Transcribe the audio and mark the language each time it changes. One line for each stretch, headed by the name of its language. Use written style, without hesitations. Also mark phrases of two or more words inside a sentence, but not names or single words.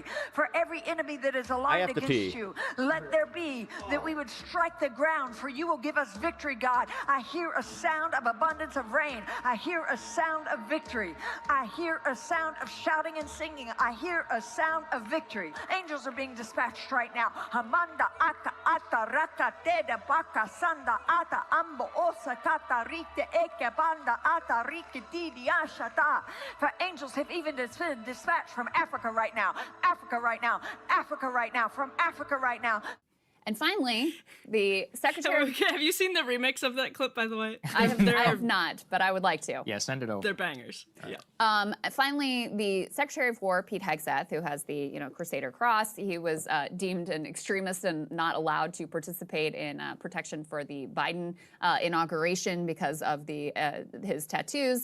English: For every enemy that is aligned against you, let there be that we would strike the ground, for you will give us victory, God. I hear a sound of abundance of rain. I hear a sound of victory. I hear a sound of shouting and singing. I hear a sound of victory. Angels are being dispatched right now. Hamanda aka ata raka teda baka sanda ata ambo osa kata rite eke banda ata rike didi ashata. For angels have even been dispatched from Africa right now. Africa right now. Africa right now. From Africa right now. And finally, the Secretary... Have you seen the remix of that clip, by the way? I have not, but I would like to. Yeah, send it over. They're bangers. Yeah. Finally, the Secretary of War, Pete Hegseth, who has the Crusader Cross, he was deemed an extremist and not allowed to participate in protection for the Biden inauguration because of his tattoos.